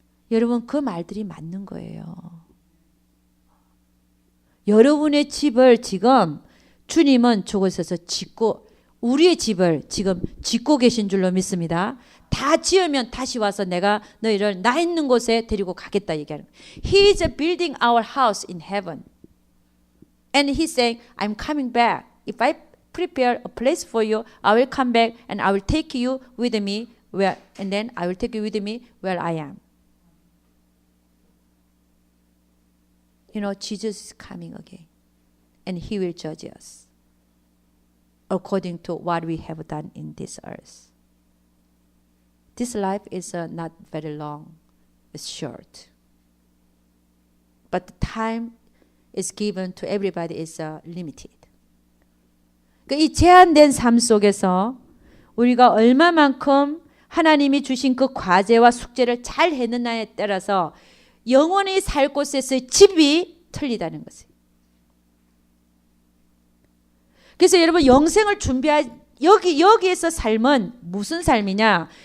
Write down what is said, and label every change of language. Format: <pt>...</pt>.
<ko>여러분, 그 말들이 맞는 거예요. 여러분의 집을 지금 주님은 저곳에서 짓고 우리의 집을 지금 짓고 계신 줄로 믿습니다. 다 지으면 다시 와서 내가 너희를 나 있는 곳에 데리고 가겠다 얘기하는 거예요.</ko> <en>He is building our house in heaven. And he's saying, I'm coming back. If I prepare a place for you, I will come back and I will take you with me where, and then I will take you with me where I am. You know, Jesus is coming again. And he will judge us according to what we have done in this earth. This life is not very long. It's short. But the time is given to everybody is limited.</en> <ko>이 제한된 삶 속에서 우리가 얼마만큼 하나님이 주신 그 과제와 숙제를 잘 해냈냐에 따라서 영원히 살 곳에서의 집이 틀리다는 것이에요. 그래서 여러분 영생을 여기에서 삶은 무슨 삶이냐?</ko>